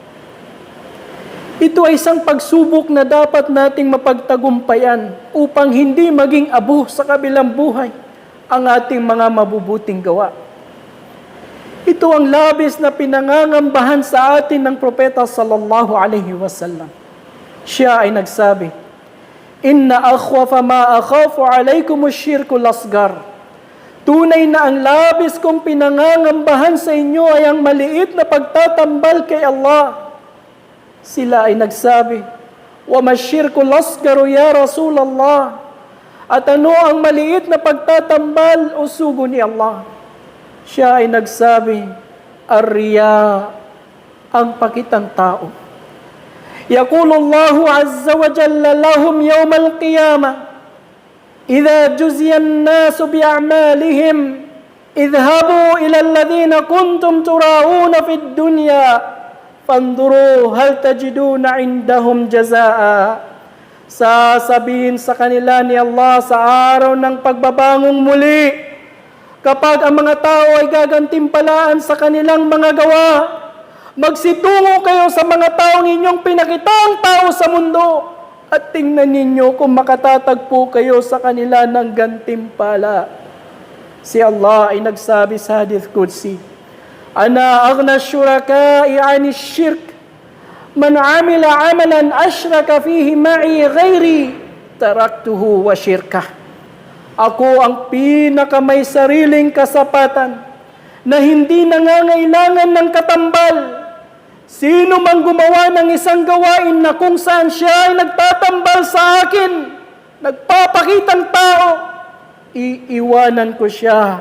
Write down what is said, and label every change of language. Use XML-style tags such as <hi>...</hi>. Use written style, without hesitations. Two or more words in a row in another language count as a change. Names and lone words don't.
<tl>Ito ay isang pagsubok na dapat nating mapagtagumpayan upang hindi maging abo sa kabilang buhay ang ating mga mabubuting gawa. Ito ang labis na pinangangambahan sa atin ng propeta</tl> <ar>صلى الله عليه وسلم.</ar> <tl>Siya ay nagsabi,</tl> <ar>"إن أخوف ما أخاف عليكم الشرك الأصغر."</ar> <tl>Tunay na ang labis kong pinangangambahan sa inyo ay ang maliit na pagtatambal kay Allah. Sila ay nagsabi,</tl> <ar>"وما الشرك الأصغر يا رسول الله."</ar> <tl>At ano ang maliit na pagtatambal o sugo ni Allah? Siya ay nagsabi, "Ar-riya," ang pakitang tao.</tl> <ar>يقول الله عز وجل لهم يوم القيامة إذا جزي الناس بأعمالهم اذهبوا إلى الذين كنتم تراءون في الدنيا فانظروا هل تجدون عندهم جزاء."</ar> <tl>Sasabihin sa kanila ni Allah sa araw ng pagbabangong muli, kapag ang mga tao ay gagantimpalaan sa kanilang mga gawa, magsitungo kayo sa mga taong inyong pinakitang tao sa mundo at tingnan ninyo kung makatatagpo kayo sa kanila ng gantimpala. Si Allah ay nagsabi sa Hadith Qudsi,</tl> <ar>"أنا أغنى الشركاء عن الشرك. من عمل عملا أشرك فيه معي غيري تركته وشركه."</ar> <tl>Ako ang pinakamay sariling kasapatan na hindi nangangailangan ng katambal. Sino mang gumawa ng isang gawain na kung saan siya ay nagtatambal sa akin, nagpapakitang tao, iiwanan ko siya.</tl>